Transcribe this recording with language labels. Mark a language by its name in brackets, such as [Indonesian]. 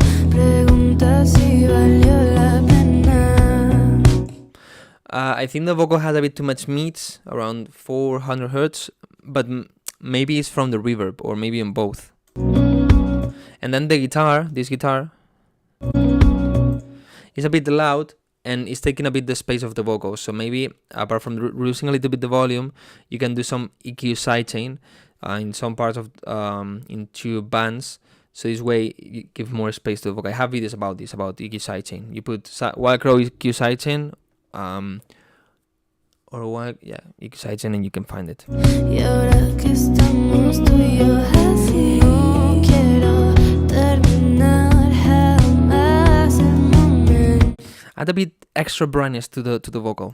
[Spanish] Pregunta si valió la pena. [English] I think the vocal has a bit too much meat, around 400 hertz, but maybe it's from the reverb, or maybe in both. And then the guitar, this guitar, is a bit loud and it's taking a bit the space of the vocal. So maybe apart from reducing a little bit the volume, you can do some EQ sidechain in some parts of in two bands. So this way you give more space to the vocal. I have videos about this, about EQ sidechain. You put Wildcrow EQ sidechain or EQ sidechain and you can find it. [Spanish] Y ahora que estamos tú y yo así, no quiero terminar jamás el momento. [English] Add a bit extra brightness to the vocal.